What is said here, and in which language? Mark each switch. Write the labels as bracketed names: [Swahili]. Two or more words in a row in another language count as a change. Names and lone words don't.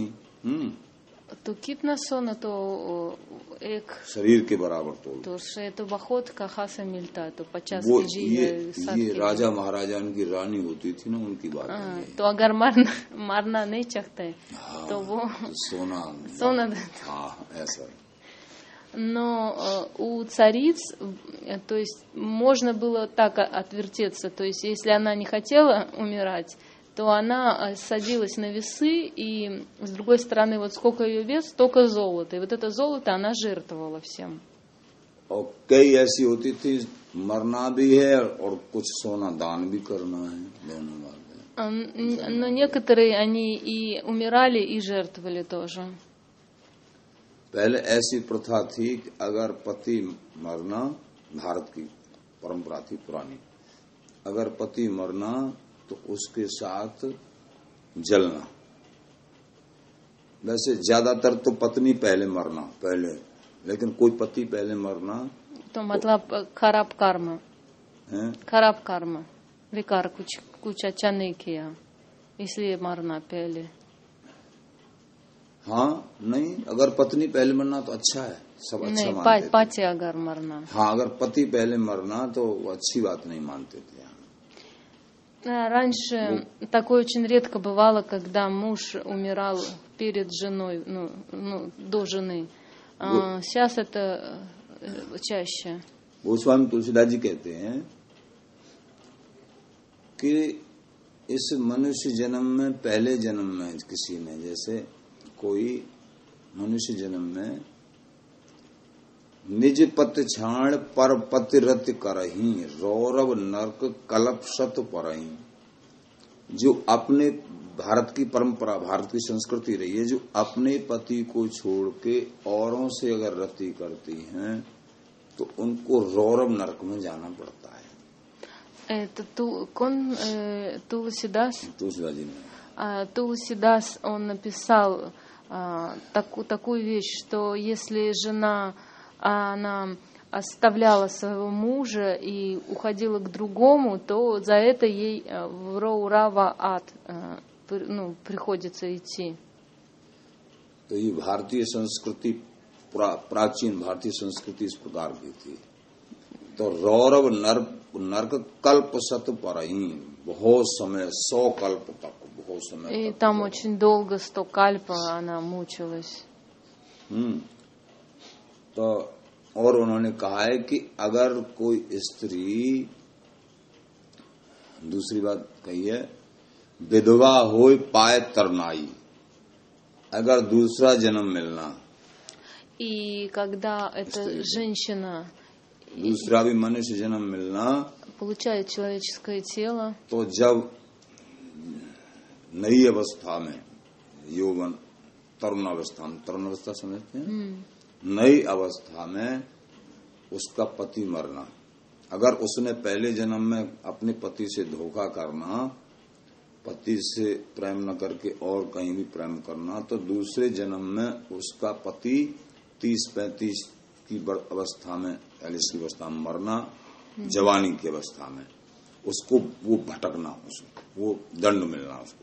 [Hindi] तो कितना सोना तो एक शरीर के बराबर तोल, तो तो बहुत का खासा मिलता है, तो 50 वो kg ये राजा महाराजा उनकी रानी होती थी ना, उनकी बात है। तो अगर मारना नहीं चाहते तो वो सोना ऐसा। [Russian] Но у цариц, то есть можно было так отвертеться, то есть если она не хотела умирать, то она садилась на весы, и с другой стороны, вот сколько ее вес, столько золота. И вот это золото она жертвовала всем. [Hindi] और कई ऐसी होती थी मरना भी है और कुछ सोना दान भी करना है, दोनों बातें। [Russian] Но некоторые, они и умирали, и жертвовали тоже. [Hindi] पहले ऐसी प्रथा थी कि अगर पति मरना, भारत की परंपरा थी पुरानी, अगर पति मरना तो उसके साथ जलना। वैसे ज्यादातर तो पत्नी पहले मरना पहले, लेकिन कोई पति पहले मरना तो मतलब खराब कर्म है, खराब कर्म, विकार कुछ अच्छा नहीं किया, इसलिए मरना पहले। हाँ नहीं, अगर पत्नी पहले मरना तो अच्छा है, सब अच्छा नहीं, मानते थे। पति अगर मरना, हाँ, अगर पति पहले मरना तो वो अच्छी बात नहीं मानते थे। [Russian] Раньше такое очень редко бывало, когда муж умирал перед женой, до жены. Сейчас это чаще. [Hindi] गोस्वामी तुलसीदास जी कहते हैं कि इस मनुष्य जन्म में, पहले जन्म में किसी ने, जैसे कोई मनुष्य जन्म में निज पत छाण पर पति रत करही रौरव नरक कलप सत परही। जो अपने, भारत की परंपरा, भारत की संस्कृति रही है, जो अपने पति को छोड़ के औरों से अगर रति करती हैं तो उनको रौरव नरक में जाना पड़ता है। [Russian] Это Тулсидас? [Hindi] तुलसीदास जी ने, [Russian] Тулсидас, он написал такую вещь, что если жена, она оставляла своего мужа и уходила к другому, то за это ей в Раурава ад приходится идти. [Hindi] तो ये भारतीय संस्कृति, प्राचीन भारतीय संस्कृति इस प्रकार की थी। तो रौरव नरक कल्प सत परही, बहुत समय, 100 कल्प तक, बहुत बहुत समय [Russian] И [Hindi] तक। [Russian] там очень долго, 100 кальпа, она мучилась. [Hindi] तो और उन्होंने कहा है कि अगर कोई स्त्री, दूसरी बात कही है, विधवा होए पाए तरनाई, अगर दूसरा जन्म मिलना, [Russian] И когда эта женщина [Hindi] दूसरा भी मनुष्य जन्म मिलना, [Russian] получает человеческое тело, [Hindi] तो जब नई अवस्था में, यौवन, तरुण अवस्था समझते हैं, नई अवस्था में उसका पति मरना, अगर उसने पहले जन्म में अपने पति से धोखा करना, पति से प्रेम न करके और कहीं भी प्रेम करना, तो दूसरे जन्म में उसका पति 30-35 की अवस्था में, 40 की अवस्था में मरना, जवानी की अवस्था में उसको वो भटकना, उसको वो दंड मिलना उसको।